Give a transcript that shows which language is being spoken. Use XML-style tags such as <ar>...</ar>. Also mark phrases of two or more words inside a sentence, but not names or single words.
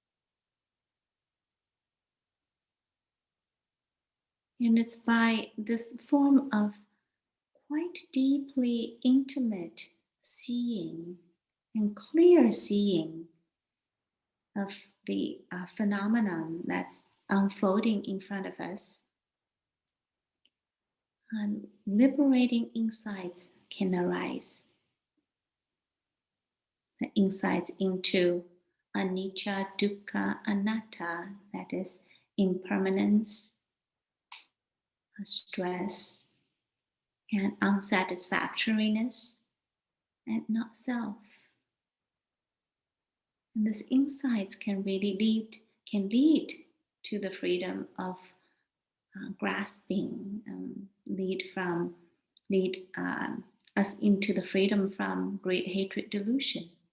<en>And it's by this form of quite deeply intimate seeing and clear seeing of the phenomenon that's unfolding in front of us, and liberating insights can arise. The insights into</en> <pi>anicca, dukkha, anatta,</pi> <en>that is impermanence, stress, and unsatisfactoriness, and not self. And these insights can really lead to the freedom of grasping, lead us into the freedom from great hatred delusion.</en>